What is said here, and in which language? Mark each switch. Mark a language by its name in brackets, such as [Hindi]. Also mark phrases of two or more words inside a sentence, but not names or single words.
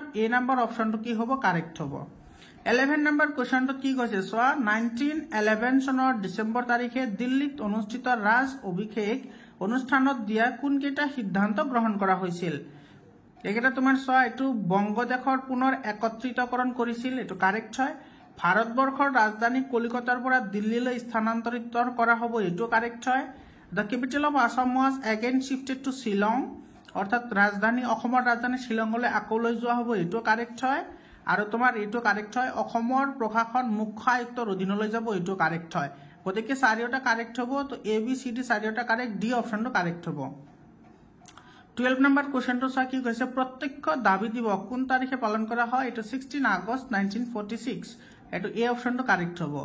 [Assamese] এ নম্বৰ অপশনটো কি হ'ব কারেক্ট হ'ব 11 নম্বৰ কোৱেশ্চনটো কি কৈছে চোৱা 1911 চনৰ ডিসেম্বৰ তাৰিখে দিল্লীত অনুষ্ঠিত ৰাজ অভিষেক অনুষ্ঠানত দিয়া কোনকেইটা সিদ্ধান্ত গ্ৰহণ কৰা হৈছিল একেটা তোমাৰ চোৱা এটো বংগদেশৰ পুনৰ একত্ৰিতকৰণ কৰিছিল এটো কারেক্ট হয় ভাৰতবৰ্ষৰ ৰাজধানী কলিকতাৰ পৰা দিল্লীলৈ স্থানান্তৰিত কৰা হ'ব এটো কারেক্ট হয় [English] The capital of Assam was again shifted to Shillong [Assamese] অর্থাৎ রাজধানী অসমৰ ৰাজধানী শিলংলৈ আকৌ লৈ যোৱা হ'ব এটো কারেক্ট হয় আৰু তোমাৰ এটো কারেক্ট হয় অসমৰ প্ৰশাসন মুখ্য আয়ুক্তৰ অধীনলৈ যাব এটো কারেক্ট হয় গতিকে চাৰিওটা কারেক্ট হ'ব তো এ বি সি ডি চাৰিওটা কারেক্ট ডি অপশনটো কারেক্ট হ'ব 12 নম্বৰ কোৱেশ্চনটো চা কি কৈছে প্ৰত্যক্ষ দাবী দিৱস কোন তাৰিখে পালন কৰা হয় এটো 16 আগষ্ট 1946 এটো এ অপশনটো কারেক্ট হ'ব